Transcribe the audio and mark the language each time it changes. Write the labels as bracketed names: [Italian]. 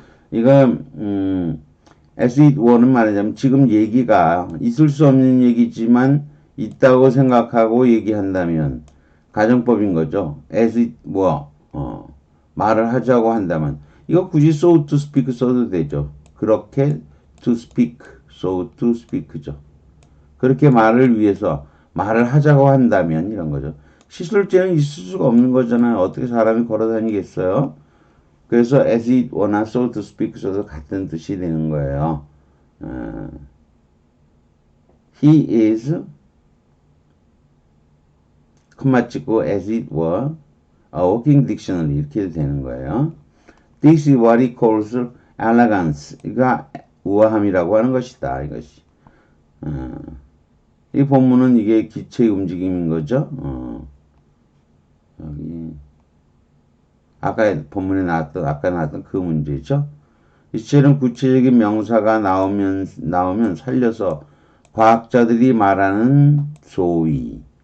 [Korean] 이거 [English] as it were [Korean] 는 말하자면 지금 얘기가 있을 수 없는 얘기지만 있다고 생각하고 얘기한다면 가정법인 거죠. [English] as it were [Korean] 말을 하자고 한다면 이거 굳이 [English] so to speak [Korean] 써도 되죠. 그렇게 [English] to speak, so to speak [Korean] 죠. 그렇게 말을 위해서 말을 하자고 한다면 이런 거죠. 시술제는 있을 수가 없는 거잖아요. 어떻게 사람이 걸어 다니겠어요? 그래서 [English] as it were [Korean] 나 [English] so to speak [Korean] 써도 같은 뜻이 되는 거예요. [English] He is [Korean] 콤마 찍고 [English] as it were a walking dictionary [Korean] 이렇게 되는 거예요. [English] This is what he calls elegance. [Korean] 이가 우아함이라고 하는 것이다. 이것이. 이 본문은 이게 기체의 움직임인 거죠. 여기 아까 본문에 나왔던 그 문제죠. 이처럼 구체적인 명사가 나오면 살려서 과학자들이 말하는 소위.